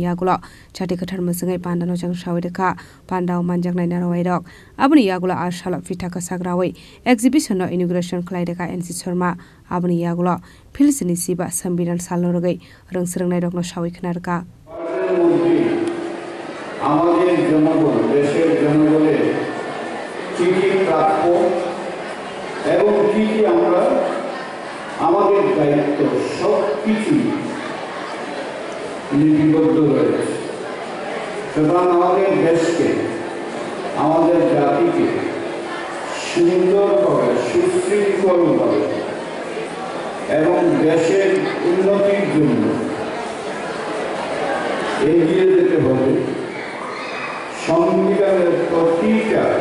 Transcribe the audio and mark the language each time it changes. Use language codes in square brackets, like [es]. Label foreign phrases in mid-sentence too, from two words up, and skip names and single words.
[trp] yagulo chati kathar masangai panda no jang shawai deka panda manjang nai narwai rok abuni yagulo as halo pita ka sagrawai exhibition no inauguration khlai deka NC Sharma abuni yagulo philsini siba sambiran salno rogai rungsrang nai rok no shawai khnarka [bn] আমাদের জনগণ দেশের জনগণের কি কি প্রাপ্য এবং কি কি আমরা আমাদের দায়িত্ব সবকিছু লিপিবদ্ধ রয়েছে সুতরাং আমাদের দেশকে আমাদের জাতিকে সুন্দরভাবে সুশৃঙ্খলভাবে এবং দেশের উন্নতির জন্য এগিয়ে যেতে হবে সংবিধানের প্রতিটা